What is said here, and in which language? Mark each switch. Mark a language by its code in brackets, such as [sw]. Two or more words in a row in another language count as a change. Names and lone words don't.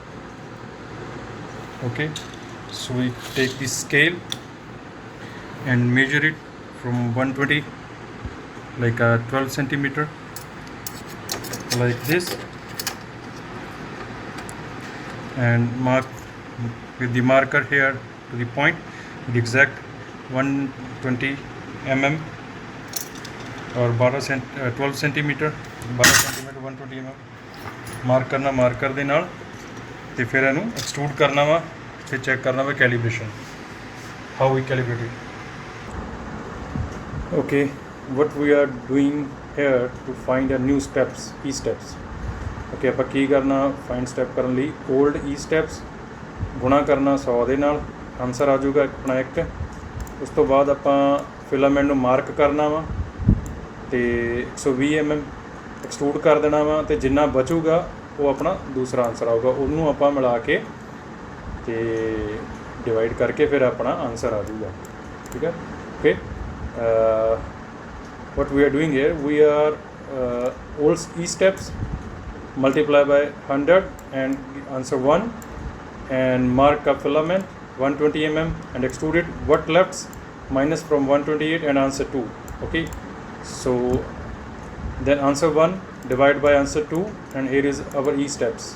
[en] Okay, so we take the scale and measure it from 120, like a 12 centimeter, like this, and mark with the marker here to the point, the exact 120 mm or 12 centimeter 12 centimeter 120 mm [pa] ਮਾਰਕ ਕਰਨਾ ਮਾਰਕਰ ਦੇ ਨਾਲ, ਤੇ ਫਿਰ ਇਹਨੂੰ ਐਕਸਟਰੂਡ ਕਰਨਾ ਵਾ, ਫਿਰ ਚੈੱਕ ਕਰਨਾ ਵਾ ਕੈਲੀਬ੍ਰੇਸ਼ਨ, [en] how we calibrate it. ਓਕੇ, what we are doing here to find a new steps, e steps. [pa] Okay, ਆਪਾਂ ਕੀ ਕਰਨਾ, [en] find step [pa] ਕਰਨ ਲਈ [en] old e steps [pa] ਗੁਣਾ ਕਰਨਾ 100 ਦੇ ਨਾਲ, ਆਨਸਰ ਆ ਜਾਊਗਾ ਆਪਣਾ 1। ਉਸ ਤੋਂ ਬਾਅਦ ਆਪਾਂ ਫਿਲਾਮੈਂਟ ਨੂੰ ਮਾਰਕ ਕਰਨਾ ਵਾ ਤੇ 120 mm ਐਕਸਟਰੂਡ ਕਰ ਦੇਣਾ ਵਾ, ਤੇ ਜਿੰਨਾ ਬਚੂਗਾ ਉਹ ਆਪਣਾ ਦੂਸਰਾ ਆਨਸਰ ਆਊਗਾ, ਉਹਨੂੰ ਆਪਾਂ ਮਿਲਾ ਕੇ ਤੇ ਡਿਵਾਈਡ ਕਰਕੇ ਫਿਰ ਆਪਣਾ ਆਨਸਰ ਆ ਜਾਊਗਾ। ਠੀਕ ਹੈ, [en] Okay, uh, what we are doing here, we are all E steps multiply by 100 and answer 1, and mark a filament 120 mm and extrude it. What left minus from 128 and answer 2. Okay, so then answer 1 divide by answer 2, and here is our E steps.